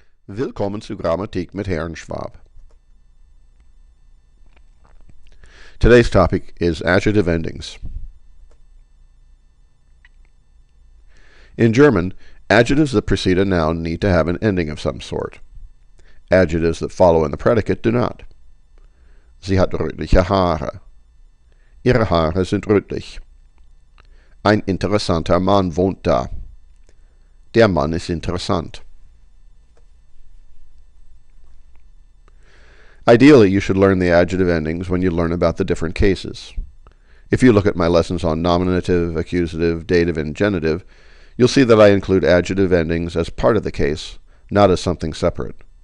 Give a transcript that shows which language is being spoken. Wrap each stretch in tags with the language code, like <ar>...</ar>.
<de>Willkommen zu Grammatik mit Herrn Schwab.</de> <en>Today's topic is adjective endings. In German, adjectives that precede a noun need to have an ending of some sort. Adjectives that follow in the predicate do not.</en> <de>Sie hat rötliche Haare. Ihre Haare sind rötlich. Ein interessanter Mann wohnt da. Der Mann ist interessant.</de> <en>Ideally, you should learn the adjective endings when you learn about the different cases. If you look at my lessons on nominative, accusative, dative, and genitive, you'll see that I include adjective endings as part of the case, not as something separate.</en>